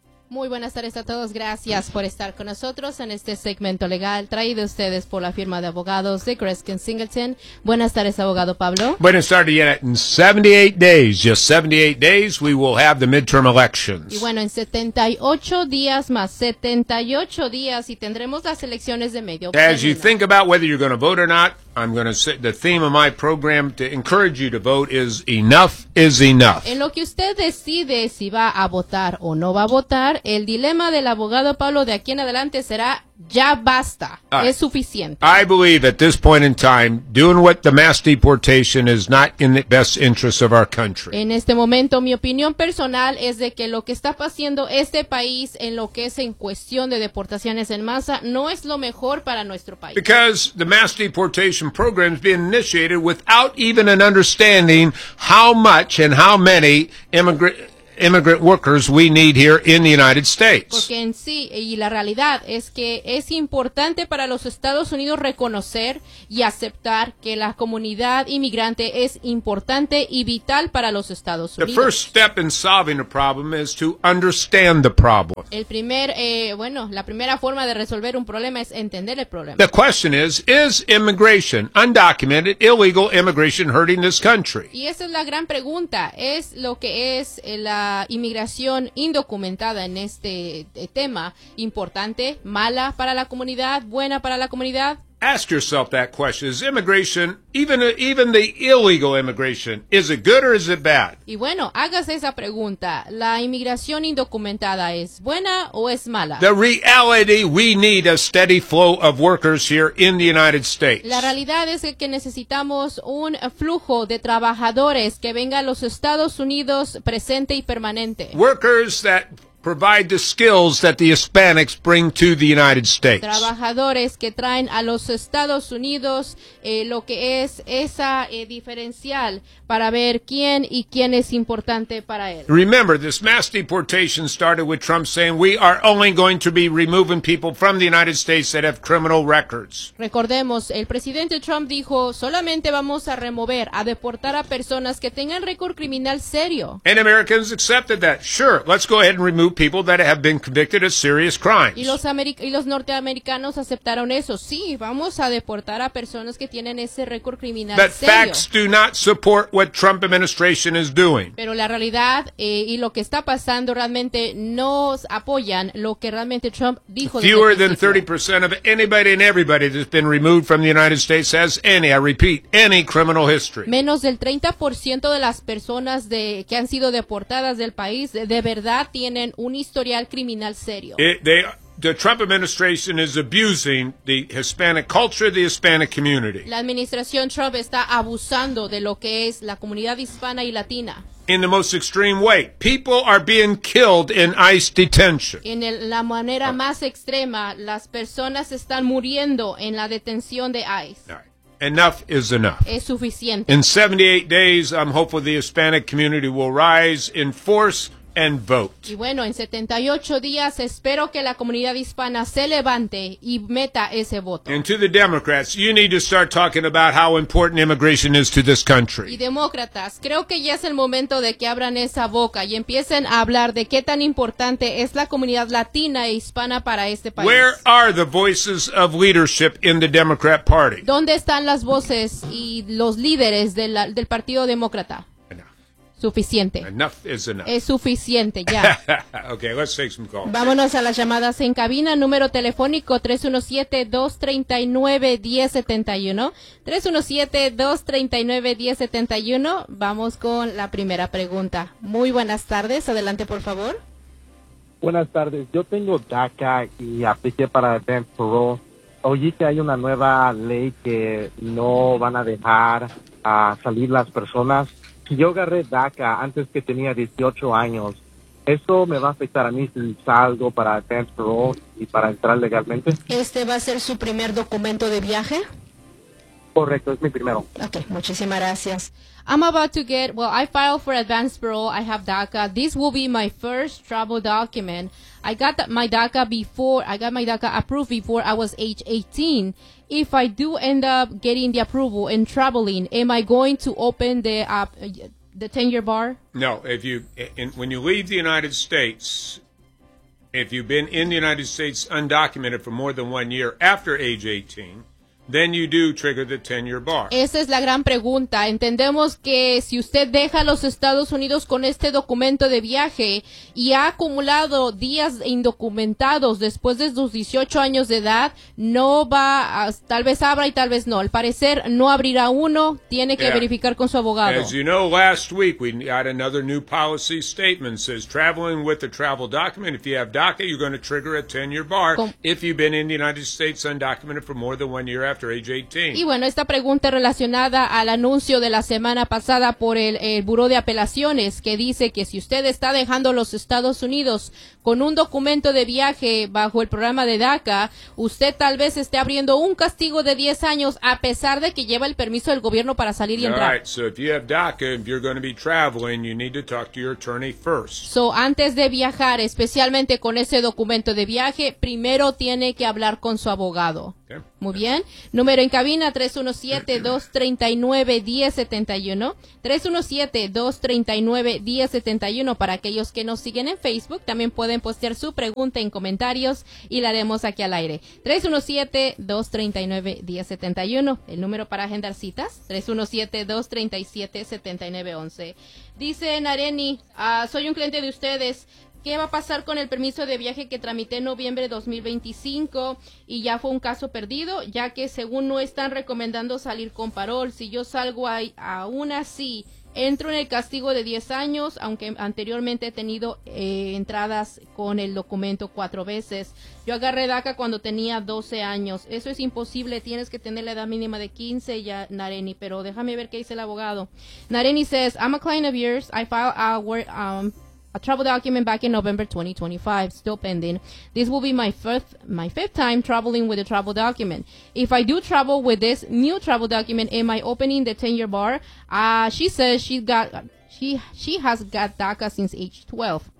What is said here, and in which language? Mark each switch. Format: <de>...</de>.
<es>Muy buenas tardes a todos, gracias por estar con nosotros en este segmento legal traído a ustedes por la firma de abogados de Greskin Singleton. Buenas tardes, abogado Pablo. Buenas tardes, Janet.</es> <en>In 78 days, just 78 days, we will have the midterm elections.</en> <es>Y bueno, en 78 días más, 78 días y tendremos las elecciones de medio término.</es> <en>As you think about whether you're going to vote or not, I'm going to say the theme of my program to encourage you to vote is enough.</en> <es>En lo que usted decide si va a votar o no va a votar, el dilema del abogado Pablo de aquí en adelante será ya basta, es suficiente.</es> <en>I believe at this point in time, doing what the mass deportation is not in the best interest of our country.</en> <es>En este momento, mi opinión personal es de que lo que está pasando este país en lo que es en cuestión de deportaciones en masa no es lo mejor para nuestro país.</es> <en>Because the mass deportation program is being initiated without even an understanding how much and how many immigrant workers we need here in the United States.</en> <es>Porque en sí y la realidad es que es importante para los Estados Unidos reconocer y aceptar que la comunidad inmigrante es importante y vital para los Estados Unidos.</es> <en>The first step in solving a problem is to understand the problem.</en> <es>La primera forma de resolver un problema es entender el problema.</es> <en>The question is immigration, undocumented, illegal immigration hurting this country?</en> <es>Y esa es la gran pregunta, es lo que es la inmigración indocumentada en este tema importante, mala para la comunidad, buena para la comunidad.</es> <en>Ask yourself that question. Is immigration, even the illegal immigration, is it good or is it bad?</en> <es>Y bueno, hágase esa pregunta. ¿La inmigración indocumentada es buena o es mala?</es> <en>The reality, we need a steady flow of workers here in the United States.</en> <es>La realidad es que necesitamos un flujo de trabajadores que venga a los Estados Unidos presente y permanente.</es> <en>Workers that provide the skills that the Hispanics bring to the United States.</en> <es>Trabajadores que traen a los Estados Unidos lo que es esa diferencial para ver quién y quién es importante para él.</es> <en>Remember, this mass deportation started with Trump saying we are only going to be removing people from the United States that have criminal records.</en> <es>Recordemos, el presidente Trump dijo solamente vamos a remover, a deportar a personas que tengan récord criminal serio.</es> <en>And Americans accepted that. Sure, let's go ahead and remove people that have been convicted of serious crimes.</en> <es>Y los norteamericanos aceptaron eso. Sí, vamos a deportar a personas que tienen ese récord criminal serio.</es> <en>But facts do not support what Trump administration is doing.</en> <es>Pero la realidad y lo que está pasando realmente no apoyan lo que realmente Trump dijo.</es> <en>Fewer than 30% of anybody and everybody that's been removed from the United States has any, I repeat, any criminal history.</en> <es>Menos del 30% de las personas que han sido deportadas del país de verdad tienen un historial criminal serio.</es> <en>The Trump administration is abusing the Hispanic culture, the Hispanic community.</en> <es>La administración Trump está abusando de lo que es la comunidad hispana y latina.</es> <en>In the most extreme way, people are being killed in ICE detention.</en> <es>En la manera más extrema, las personas están muriendo en la detención de ICE.</es> <en>Enough is enough.</en> <es>Es suficiente.</es> <en>In 78 days, I'm hopeful the Hispanic community will rise in force and vote.</en> <es>Y bueno, en 78 días espero que la comunidad hispana se levante y meta ese voto.</es> <en>And to the Democrats, you need to start talking about how important immigration is to this country.</en> <es>Y demócratas, creo que ya es el momento de que abran esa boca y empiecen a hablar de qué tan importante es la comunidad latina e hispana para este país.</es> <en>Where are the voices of leadership in the Democrat Party?</en> <es>¿Dónde están las voces y los líderes del Partido Demócrata? Suficiente.</es> <en>Enough is enough.</en> <es>Es suficiente, ya.</es> <en>Okay, let's take some calls.</en> <es>Vámonos a las llamadas en cabina. Número telefónico 317-239-1071. 317-239-1071. Vamos con la primera pregunta. Muy buenas tardes. Adelante, por favor. Buenas tardes. Yo tengo DACA y apliqué para Advanced Parole. Oí que hay una nueva ley que no van a dejar a salir las personas. Si yo agarré DACA antes que tenía 18 años, ¿eso me va a afectar a mí si salgo para Advanced Parole y para entrar legalmente? ¿Este va a ser su primer documento de viaje? Correcto, es mi primero. Okay, muchísimas gracias.</es> <en>I'm about to get, well, I filed for Advanced Parole, I have DACA. This will be my first travel document. I got my DACA before, I got my DACA approved before I was age 18. If I do end up getting the approval and traveling, am I going to open the 10-year bar? No, when you leave the United States, if you've been in the United States undocumented for more than 1 year after age 18, then you do trigger the 10-year bar.</en> <es>Esa es la gran pregunta. Entendemos que si usted deja los Estados Unidos con este documento de viaje y ha acumulado días indocumentados después de sus 18 años de edad, no va, tal vez abra y tal vez no. Al parecer no abrirá uno, tiene que verificar con su abogado.</es> <en>As you know, last week we got another new policy statement. It says traveling with a travel document, if you have DACA, you're going to trigger a 10-year bar if you've been in the United States undocumented for more than 1 year after age 18.</en> <es>Y bueno, esta pregunta relacionada al anuncio de la semana pasada por el Buró de Apelaciones, que dice que si usted está dejando los Estados Unidos con un documento de viaje bajo el programa de DACA, usted tal vez esté abriendo un castigo de 10 años a pesar de que lleva el permiso del gobierno para salir y entrar.</es> <en>All right, so if you have DACA, if you're going to be traveling, you need to talk to your attorney first.</en> <es>So antes de viajar, especialmente con ese documento de viaje, primero tiene que hablar con su abogado. Okay. Muy bien. Número en cabina 317-239-1071. 317-239-1071. Para aquellos que nos siguen en Facebook, también pueden postear su pregunta en comentarios y la haremos aquí al aire. 317-239-1071. El número para agendar citas, 317-237-7911. Dice Nareni, soy un cliente de ustedes. ¿Qué va a pasar con el permiso de viaje que tramité en noviembre de 2025 y ya fue un caso perdido? Ya que según no están recomendando salir con parol, si yo salgo ahí, aún así, entro en el castigo de 10 años, aunque anteriormente he tenido entradas con el documento 4 veces. Yo agarré DACA cuando tenía 12 años. Eso es imposible, tienes que tener la edad mínima de 15 ya, Nareni, pero déjame ver qué dice el abogado.</es> <en>Nareni says, I'm a client of yours, I file our a travel document back in November 2025, still pending. This will be my fifth time traveling with a travel document. If I do travel with this new travel document, am I opening the 10-year bar? She says she has got DACA since age 12.</en>